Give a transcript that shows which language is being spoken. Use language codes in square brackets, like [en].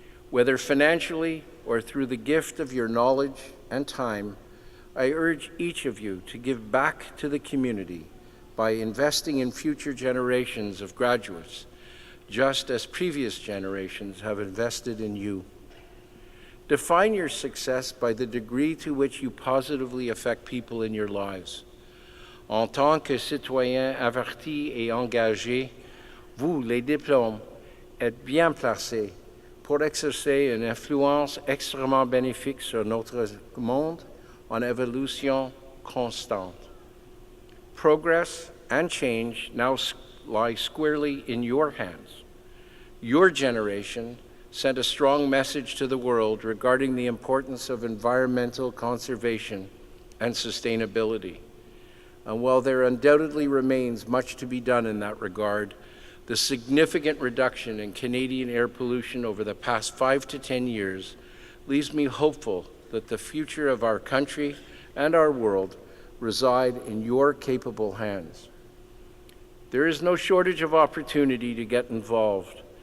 [en] Whether financially or through the gift of your knowledge and time, I urge each of you to give back to the community by investing in future generations of graduates, just as previous generations have invested in you. Define your success by the degree to which you positively affect people in your lives. [fr] En tant que citoyen averti et engagé, vous, les diplômes, êtes bien placés pour exercer une influence extrêmement bénéfique sur notre monde en évolution constante. [en] Progress and change now lie squarely in your hands. Your generation sent a strong message to the world regarding the importance of environmental conservation and sustainability. And while there undoubtedly remains much to be done in that regard, the significant reduction in Canadian air pollution over the past 5 to 10 years leaves me hopeful that the future of our country and our world reside in your capable hands. There is no shortage of opportunity to get involved,